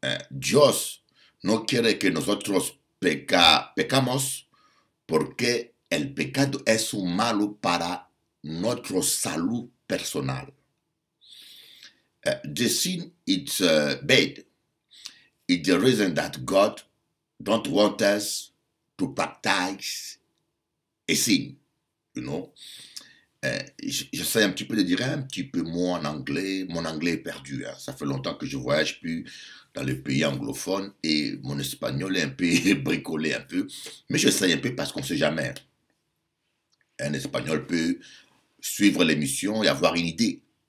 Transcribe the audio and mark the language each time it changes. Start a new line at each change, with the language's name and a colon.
Spanish: Dios no quiere que nosotros pecamos porque el pecado es un malo para notre salud personal.
English: The sin is bad. It's the reason that God don't want us to practice a sin, you know.
French: J'essaie un petit peu de dire un petit peu moins en anglais. Mon anglais est perdu. Hein. Ça fait longtemps que je voyage plus dans les pays anglophones et mon espagnol est un peu bricolé un peu. Mais j'essaie un peu parce qu'on ne sait jamais. Un espagnol peut suivre l'émission et avoir une idée.